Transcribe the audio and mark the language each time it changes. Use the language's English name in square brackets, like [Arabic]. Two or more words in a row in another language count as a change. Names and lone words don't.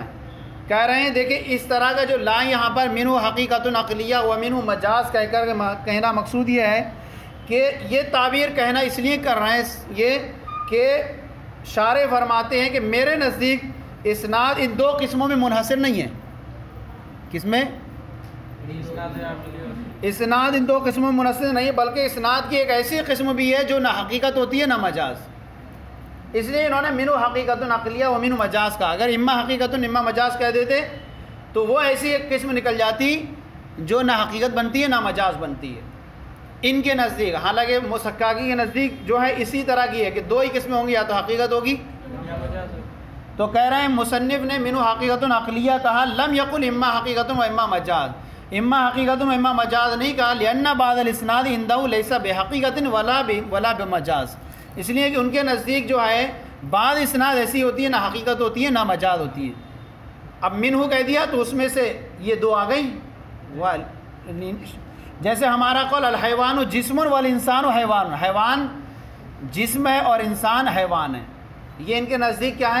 [Urdu] کہہ رہے ہیں دیکھیں اس طرح کا جو لا یہاں پر [Arabic] منہ حقیقت عقلیہ و منہ مجاز [Urdu] کہہ کر کہنا مقصود یہ ہے کہ یہ تعبیر کہنا اس لیے کر رہے ہیں یہ کہ شارح فرماتے ہیں کہ میرے نزدیک اسناد ان دو قسموں میں منحصر نہیں ہے۔ کس میں؟ اسناد ان دو قسموں میں منحصر نہیں ہے، بلکہ اسناد کی ایک ایسی قسم بھی ہے جو نہ حقیقت ہوتی ہے نہ مجاز، اس لیے انہوں نے [Arabic] منہ حقیقت عقلیہ و منہ مجاز [Urdu] کا۔ اگر [Arabic] اما حقیقت اما مجاز [Urdu] کہہ دیتے تو وہ ایسی ایک قسم نکل جاتی جو نہ حقیقت بنتی ہے نہ مجاز بنتی ہے ان کے نزدیک۔ حالانکہ مسکاکی کے نزدیک جو ہے اسی طرح کی ہے کہ دو ہی قسمیں ہوں گی، یا تو حقیقت ہوگی۔ تو کہہ رہے ہیں مصنف نے [Arabic] منہ حقیقت عقلیہ [Urdu] کہا، [Arabic] لم یقل اما حقیقت و اما مجاز، اما حقیقت و اما مجاز [Urdu] نہیں کہا، [Arabic] لأن بعض الاسناد عنده ليس بحقیقت ولا بمجاز، [Urdu] اس لیے کہ ان کے نزدیک جو ہے بعض اسناد ایسی ہوتی ہے نہ حقیقت ہوتی ہے نہ مجاز ہوتی ہے۔ اب منہ کہہ دیا تو اس میں سے یہ دو آ گئی، جیسے ہمارا قول [Arabic] الحیوان جسم والانسان حیوان، [Urdu] حیوان جسم ہے اور انسان حیوان ہے، یہ ان کے نزدیک کیا ہے؟